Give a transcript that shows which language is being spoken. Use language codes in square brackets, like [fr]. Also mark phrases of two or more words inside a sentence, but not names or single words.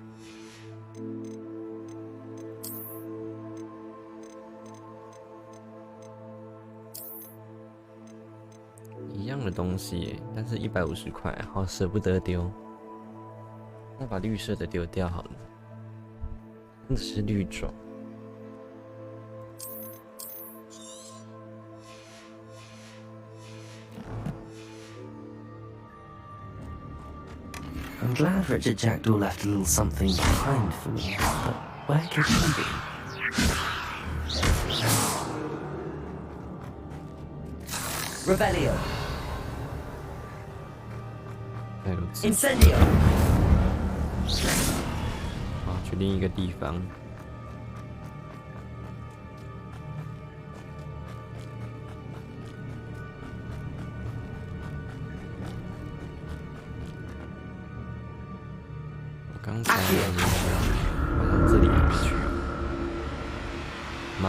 [zh] 一样的东西耶，但是150块，好舍不得丢。那把绿色的丢掉好了。这是绿种。 [en] I'm glad Richard Jackdaw left a little something behind for me, but where could he be? Revelio. Incendio. [zh] 好，去另一个地方。我刚才好像这里还没去吗？